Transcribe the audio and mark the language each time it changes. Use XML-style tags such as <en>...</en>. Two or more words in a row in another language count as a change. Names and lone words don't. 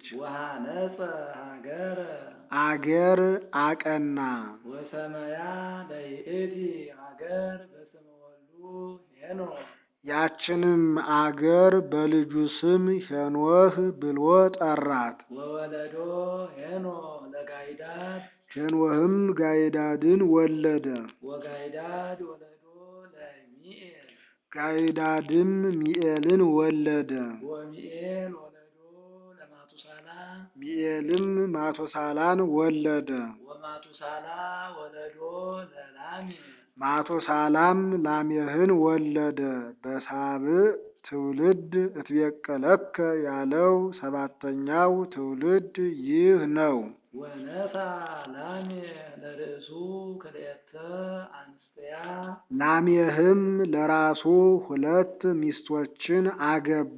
<gez>ወሃነፀ ሀገረ</gez> <am>አገር አቀና።</am> <gez>ወሰመያ ለይእቲ ሀገር በስመ ወልዱ ሄኖክ</gez> <am>ያችንም አገር በልጁ ስም ሄኖህ ብሎ ጠራት።</am> <gez>ወወለዶ ሄኖክ ለጋይዳድ</gez> <am>ሄኖህም ጋይዳድን ወለደ።</am> <gez>ወጋይዳድ ወለዶ ለሚኤል</gez> <am>ጋይዳድም ሚኤልን ወለደ።</am> <gez>ወሚኤል ወለዶ ለማቱሳላ</gez> <am>ሚኤልም ማቱሳላን ወለደ።</am> <gez>ወማቱሳላ ወለዶ ለላሜህ</gez> <am>ማቱሳላም ላሜህን ወለደ። በሳብዕ ትውልድ እትቤቀለከ ያለው 7ኛው ትውልድ ይህ ነው።</am> <gez>ወነሳ ላሜህ ለርእሱ ክልኤተ አንስትያ</gez> <am>ላሜህም ለራሱ 2 ሚስቶችን አገባ።</am>